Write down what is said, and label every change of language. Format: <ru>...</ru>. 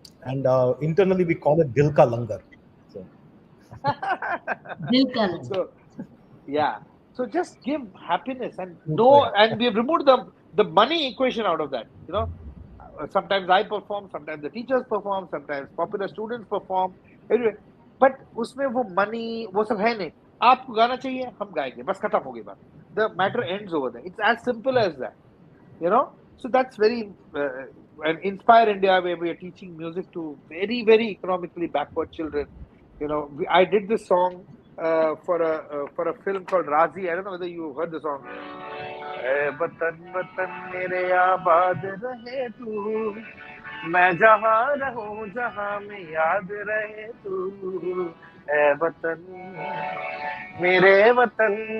<en>And internally, we call it Dil Ka Langar. So, Dil ka Langar. So yeah, So just give happiness and Good no, for you. and we have removed the money equation out of that. You know, sometimes I perform, sometimes the teachers perform, sometimes popular students perform. Anyway, but</en> <hi>उसमें वो money वो सब है नहीं. आपको गाना चाहिए, हम गाएंगे. बस खत्म हो गई बात.</hi> <en>The matter ends over there. It's as simple as that. You know, so that's very and Inspire India, where we are teaching music to very, very economically backward children. You know, I did this song for a film called Razi. I don't know whether you heard the song.</en> <hi>ऐ वतन वतन मेरे आबाद रहे तू, मैं जहाँ रहूं जहाँ में याद रहे तू, ऐ वतन मेरे वतन,</hi>